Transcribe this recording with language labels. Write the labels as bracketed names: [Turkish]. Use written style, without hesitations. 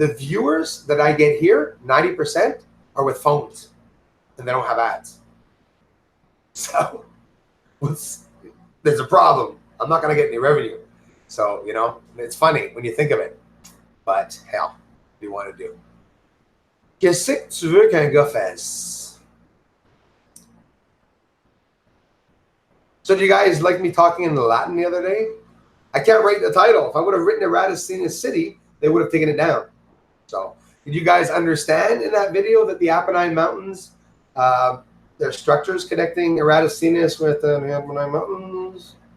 [English] The viewers that I get here, 90% are with phones, and they don't have ads. So there's a problem. I'm not going to get any revenue. So, you know, it's funny when you think of it. But hell, what do you want to do? [French] Qu'est-ce que tu veux qu'un gars fasse? [English] So do you guys like me talking in Latin the other day? I can't write the title. If I would have written Eratosthenes City, they would have taken it down. So did you guys understand in that video that the Apennine Mountains, their structures connecting Eratosthenes with the Apennine Mountains?